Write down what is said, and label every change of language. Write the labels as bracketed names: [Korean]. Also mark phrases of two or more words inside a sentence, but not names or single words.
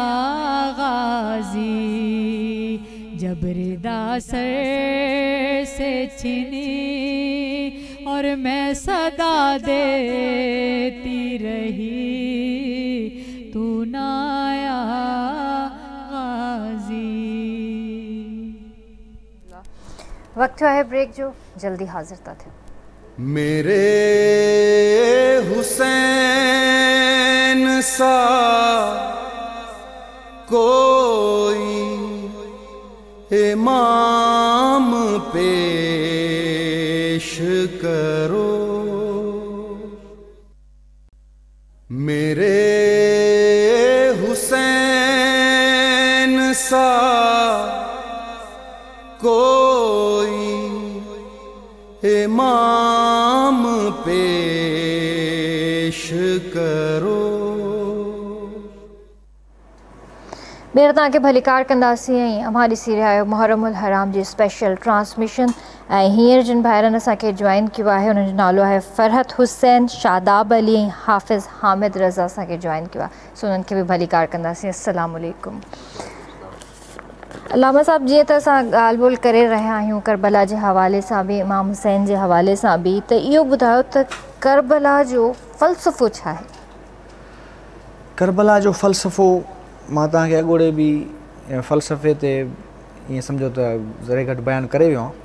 [Urdu] غازی جب ردا سر سے چھنی اور میں صدا دیتی رہی تو نہ آیا غازی [Sindhi] वक़्तु थियो आहे ब्रेक जो, जल्दी हाज़िर था थियूं। [Urdu] میرے حسین سا کوئی امام پیش کرو، میرے حسین سا کوئی امام پیش کرو. [Sindhi] ॿीहर तव्हांखे भलीकार कंदासीं ऐं अमां ॾिसी रहिया आहियो मुहर्रमुल हराम जी स्पेशल ट्रांसमिशन। ऐं हींअर जिन भाइरनि असांखे जॉइन कयो आहे उन्हनि जो नालो आहे फरहत हुसैन, शादाब अली ऐं हाफ़िज़ हामिद रज़ा असांखे जॉइन कयो आहे, सो उन्हनि खे बि भलीकार कंदासीं। अस्सलामु अलैकुम। अलामा साहब, जीअं त असां ॻाल्हि ॿोल करे रहिया आहियूं करबला जे हवाले सां बि, इमाम हुसैन जे हवाले सां बि, त इहो ॿुधायो त करबला जो फ़लसफ़ो छा आहे? करबला जो फ़लसफ़ो मां तव्हांखे अॻोड़े बि फ़लसफ़े ते ईअं सम्झो त ज़रे घटि बयानु करे वियो आहियां।